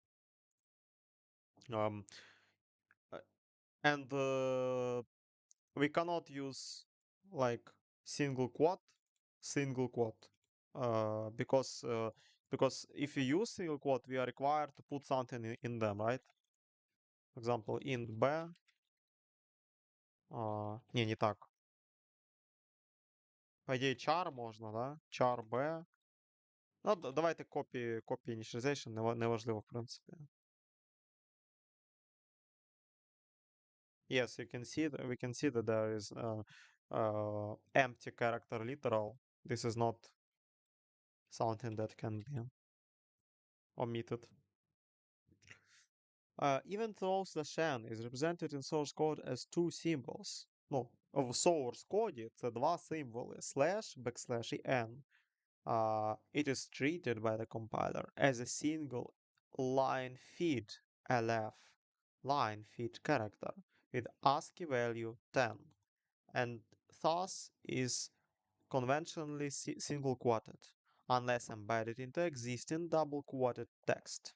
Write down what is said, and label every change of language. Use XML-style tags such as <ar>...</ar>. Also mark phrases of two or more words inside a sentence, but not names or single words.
<en>Um, uh, and we cannot use like single quote, because if we use single quote, we are required to put something in them, right? For example, int b.</en> <ru>Не так. По идее, char можно, да? Char b. Ну, давайте</ru> <en>copy initialization,</en> <uk>неважливо, в принципі.</uk> <en>Yes, you can see that we can see that there is empty character literal. This is not something that can be omitted. Even though slash n is represented in source code as two symbols.</en> <uk>Ну, в source коді це два символи</uk> <en>slash, backslash</en> <uk>і n.</uk> <en>It is treated by the compiler as a single line feed lf line feed character with ASCII value 10, and thus is conventionally single quoted unless embedded into existing double quoted text.</en>